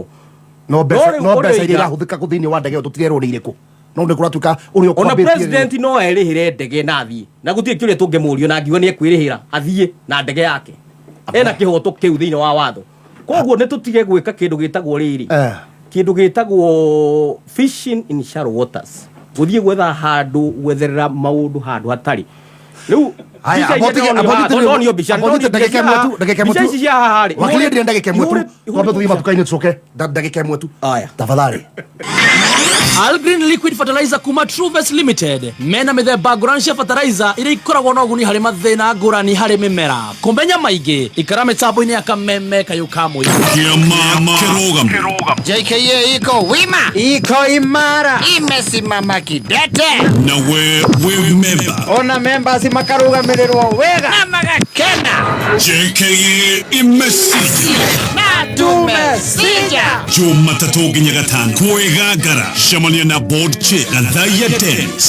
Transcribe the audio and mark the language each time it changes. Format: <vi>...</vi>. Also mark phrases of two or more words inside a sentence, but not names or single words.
<ki>no mbeca iria irahũthĩka kũ thĩinĩ wa ndege ĩyo tũtirerwo nĩ irĩkũ no nĩ kũratuĩka ũrĩa ona president no erĩhĩre ndege na athiĩ na gũtirĩ kĩũria tũngĩmũrio na ngiuga nĩ ekwĩrĩhĩra athiĩ na ndege yake ena kĩhoto kĩu thĩinĩ wa watho koguo nĩ tũtige gwĩka kĩndũ gĩtagwo rĩrĩ kĩndũ gĩtagwo</ki> <en>fishing in shallow waters</en> <ki>gũthiĩ gwetha handũ gwetherera maũndũ handũ hatarĩ rĩu Algreen Liquid Fertilizer kuma Truves Limited mena mithemba ngũrani cia fertilizer iria ikoragwo na ũguni harĩ mathĩna ngũrani harĩ mĩmera kũmenya maingĩ ikara mĩtambo-inĩ ya Kameme Kayuka Kĩrũgamo</ki> <sw>JKA iko wima, iko imara, imesimama kidete</sw> <ki>na we member ona members makarũgamĩrĩrwo wega na magakena</ki> <sw>JKA imesija na tumesija</sw> <ki>Jumatatu nginya gatano kwĩgangara cemania na board chair Gathaiya Dennis</ki>